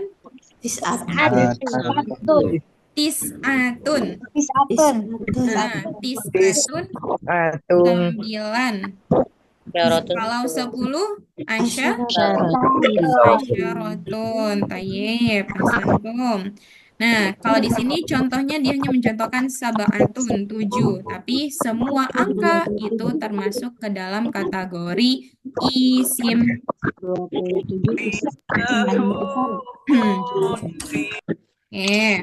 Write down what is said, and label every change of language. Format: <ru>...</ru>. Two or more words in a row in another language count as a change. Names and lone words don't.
<ar>Tis'atun. Tis'atun. Tis'atun. Nah, tis'atun Atung.</ar> <id>9.</id> <ar>Syaratun.</ar> <id>Kalau 10 Aisyah</id> <ar>Syaratun. Asyarotun. طيب، أحسنتم.</ar> <id>Nah, kalau di sini contohnya dia hanya mencontohkan sab'atun 7, tapi semua angka itu termasuk ke dalam kategori isim. Oke.</id>